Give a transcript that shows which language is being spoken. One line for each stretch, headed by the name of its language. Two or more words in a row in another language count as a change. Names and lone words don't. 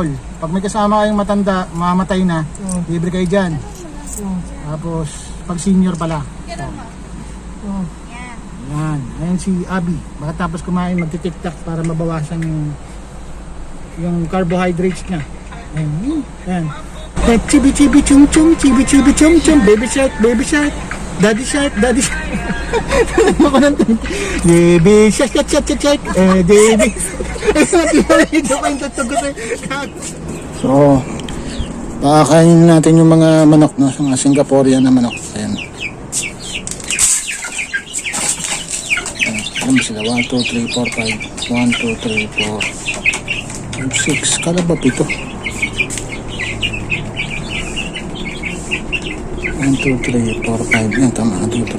Filipino: Pag may kasama kayong matanda, mamatay na, libre kayo dyan. Tapos, pag senior pala. Yan. Ayan si Abby. Tapos kumain, magti-tiktak para mabawasan yung carbohydrates niya. Ayan. Ayan. Chibi chibi chum chum, chibi chibi chum chum,
English: baby shark, daddy shark. Baby shark, baby.
Filipino: So, pakakainin natin yung mga manok na mga Singaporean na manok. Ayan. Ayan sila. 1, 2, 3, 4, 5. 1, 2, 3, 4, 5, 6. Kala ba 7? 1, 2, 3, 4, 5. Yan, tama. 1, 2, 3.